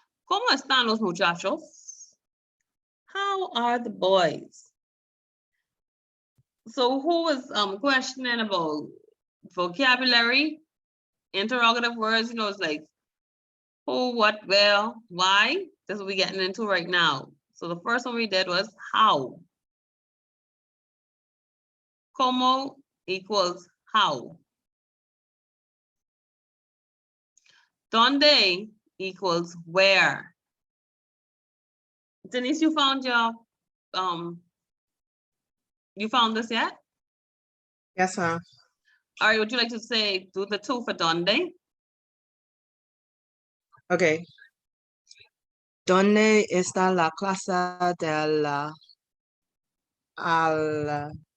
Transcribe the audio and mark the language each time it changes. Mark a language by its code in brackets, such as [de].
[es] ¿Cómo están los muchachos? [en] How are the boys? So who was questioning about vocabulary? Interrogative words, you know, it's like who, what, where, why? This is what we're getting into right now. So the first one we did was how. Como equals how. Donde equals where. Denise, you found your, you found this yet? Yes, sir. All right, would you like to say, do the 2 for donde? Okay. [es] ¿Dónde está la clase del Alcaden?